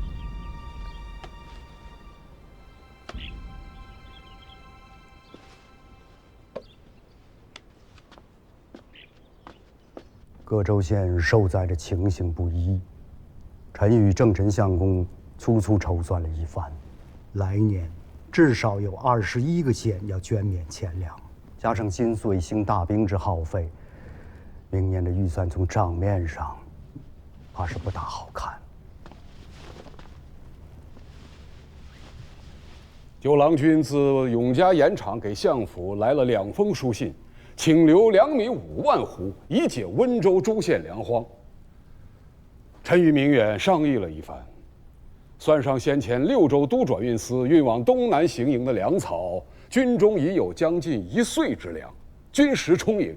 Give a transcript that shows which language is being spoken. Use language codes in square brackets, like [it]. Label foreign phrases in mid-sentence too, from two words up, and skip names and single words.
[zh] 各州县受灾的情形不一，臣与正臣相公粗粗筹算了一番，来年至少有21个县要捐免钱粮，加上今岁兴大兵之耗費，明年的預算從賬面上怕是不大好看。九郎君自永嘉盐場給相府來了2封書信，請留糧米5萬斛，以解溫州諸縣糧荒。臣與明遠商議了一番，算上先前6州都轉運司運往東南行營的糧草，軍中已有將近1歲之糧，軍食充盈。